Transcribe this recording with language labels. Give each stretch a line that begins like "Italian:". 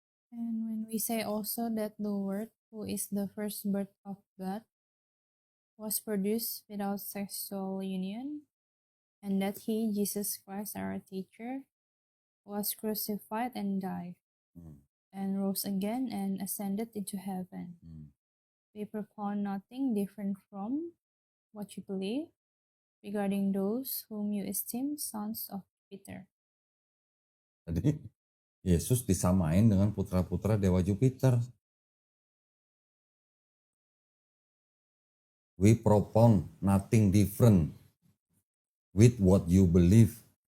English: And when we say also that the Word, who is the first birth of God, was produced without sexual union, and that He, Jesus Christ, our teacher, was crucified and died, Hmm. and rose again and ascended into heaven. Hmm. We propound nothing different from what you believe regarding those whom you esteem sons of Jupiter.
Indonesian: Jadi Yesus disamain dengan putra-putra dewa Jupiter.
English: We propound nothing different with what you believe.